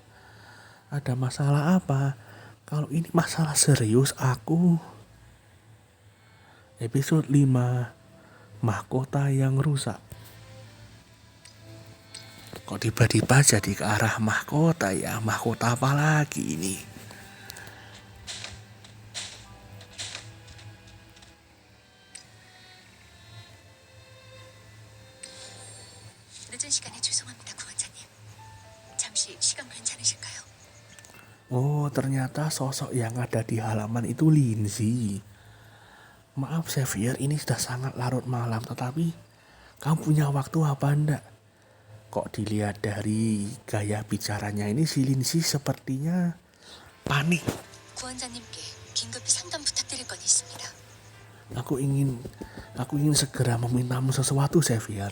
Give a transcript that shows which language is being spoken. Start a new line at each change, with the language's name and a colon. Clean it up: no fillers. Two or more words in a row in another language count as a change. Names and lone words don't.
Indonesian: Ada masalah apa? Kalau ini masalah serius, aku episode 5 mahkota yang rusak. Kok tiba-tiba jadi ke arah mahkota ya? Mahkota apa lagi ini?
Korean: 늦은 시간에 죄송합니다, 구원자님. 잠시 시간 괜찮으실까요?
Indonesian: Oh, ternyata sosok yang ada di halaman itu Lindsay. Maaf Xavier, ini sudah sangat larut malam, tetapi kamu punya waktu apa ndak? Kok dilihat dari gaya bicaranya ini si Lindsay sepertinya panik.
Korean: 구원자님께 긴급히 상담 부탁드릴 건 있습니다.
Indonesian: Aku ingin segera memintamu sesuatu Xavier.